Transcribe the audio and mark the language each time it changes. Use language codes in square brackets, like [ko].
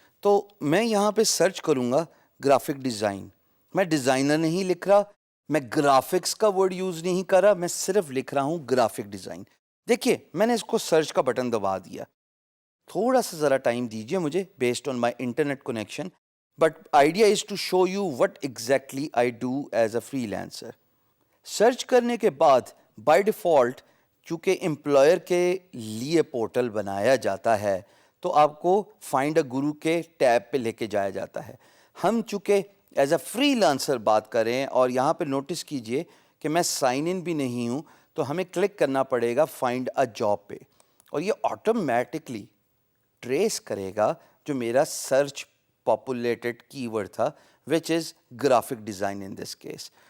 [ur] تو میں یہاں پہ سرچ کروں گا گرافک ڈیزائن. میں ڈیزائنر نہیں لکھ رہا, میں گرافکس کا ورڈ یوز نہیں کر رہا, میں صرف لکھ رہا ہوں گرافک ڈیزائن. دیکھیے میں نے اس کو سرچ کا بٹن دبا دیا. تھوڑا سا ذرا ٹائم دیجیے مجھے [en] Based on my internet connection. But idea is to show you what exactly I do as a freelancer. [ur] Search کرنے کے بعد بائی ڈیفالٹ چونکہ امپلائر کے لیے پورٹل بنایا جاتا ہے تو آپ کو فائنڈ اے گرو کے ٹیب پہ لے کے جایا جاتا ہے. ہم چونکہ ایز اے فری لانسر بات کریں اور یہاں پہ نوٹس کیجئے کہ میں سائن ان بھی نہیں ہوں تو ہمیں کلک کرنا پڑے گا فائنڈ اے جاب پہ اور یہ آٹومیٹکلی ٹریس کرے گا جو میرا سرچ پاپولیٹڈ کی ورڈ تھا [en] Which is graphic design in this case.